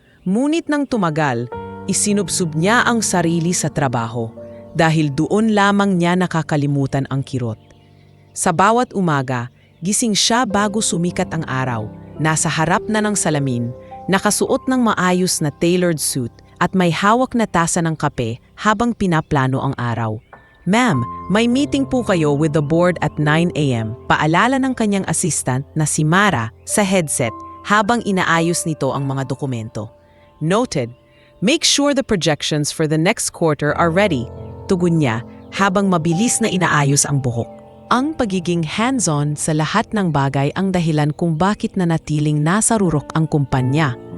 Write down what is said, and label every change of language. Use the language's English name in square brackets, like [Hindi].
[Filipino] Ngunit nang tumagal, isinubsob niya ang sarili sa trabaho dahil doon lamang niya nakakalimutan ang kirot. Sa bawat umaga, gising siya bago sumikat ang araw, nasa harap na ng salamin, nakasuot ng maayos na tailored suit at may hawak na tasa ng kape habang pinaplano ang araw. "Ma'am, may meeting po kayo [English] with the board at 9 a.m. [Filipino] Paalala ng kanyang assistant na si Mara sa headset habang inaayos nito ang mga dokumento. [English] "Noted. Make sure the projections for the next quarter are ready," [Filipino] tugon niya habang mabilis na inaayos ang buhok. Ang pagiging hands-on sa lahat ng bagay ang dahilan kung bakit nanatiling nasa rurok ang kumpanya.